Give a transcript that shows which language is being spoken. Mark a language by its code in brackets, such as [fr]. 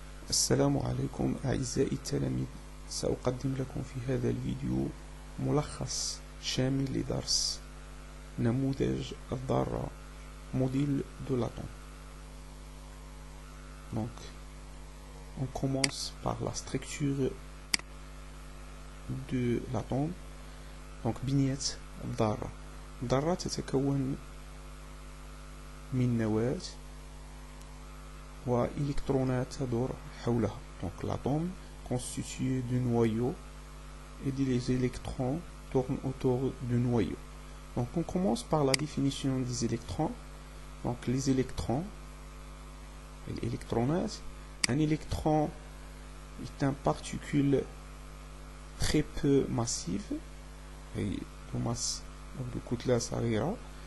[ar] السلام عليكم أعزائي التلاميذ. سأقدم لكم في هذا الفيديو ملخص شامل لدرس نموذج الذرة [fr] modèle de l'atome. Donc, on commence par la structure de l'atome. [ar] Donc, بنية الذرة. الذرة تتكون من نواة وإلكترونات تدور حولها. [fr] Donc l'atome constitué du noyau et les électrons tournent autour du noyau. Donc on commence par la définition des électrons. Donc les électrons, l'électronat, un électron est une particule très peu massive et de masse de [ar] كتلة صغيرة.